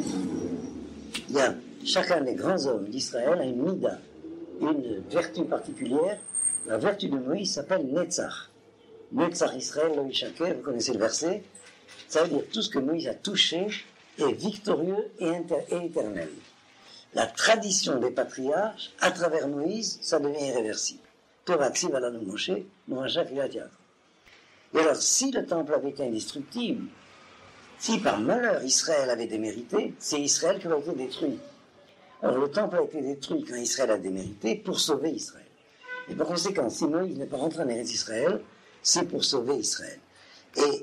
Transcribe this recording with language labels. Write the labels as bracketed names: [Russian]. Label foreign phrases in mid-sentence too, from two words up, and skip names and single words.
[French] Il y a chacun des grands hommes d'Israël a une mida, une vertu particulière. La vertu de Moïse s'appelle Netzach. [Hebrew] נצח ישראל, לא ישקר, [French] vous connaissez le verset. Ça veut dire tout ce que Moïse a touché est victorieux et éternel. La tradition des patriarches, à travers Moïse, ça devient irréversible. [Hebrew] תורה כתיב עלנו משה, מורשה קריאת יעקב. [French] Et alors, si le temple avait été indestructible, si par malheur Israël avait démérité, c'est Israël qui aurait été détruit. Alors le temple a été détruit quand Israël a démérité pour sauver Israël. Et par conséquent, si Moïse n'est pas rentré en [Hebrew] ארץ ישראל, [French] c'est pour sauver Israël.